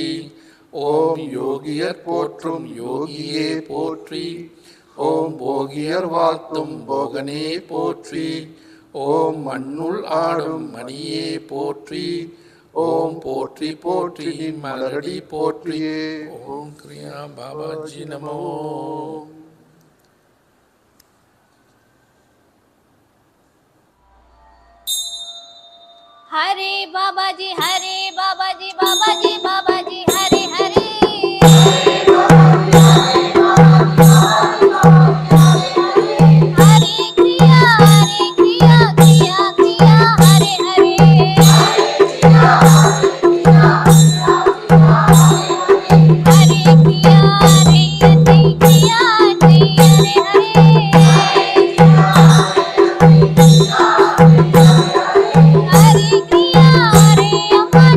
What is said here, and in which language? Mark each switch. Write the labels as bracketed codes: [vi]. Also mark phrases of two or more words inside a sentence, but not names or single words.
[ta] ஓம் யோகியர் போற்றும் யோகியே போற்றி. ஓம் போகியர் வாழ்த்தும் போகனே போற்றி. ஓம் மண்ணுள் ஆடும் மணியே போற்றி. ஓம் போற்றி போற்றி மலரடி போற்றியே. ஓம் கிரியா பாபாஜி நமோ. [sa] हरे बाबाजी बाबाजी बाबाजी बाबाजी हरे हरे हरे क्रिया क्रिया क्रिया हरे हरे हरे क्रिया क्रिया हरे हरे हरे क्रिया हरे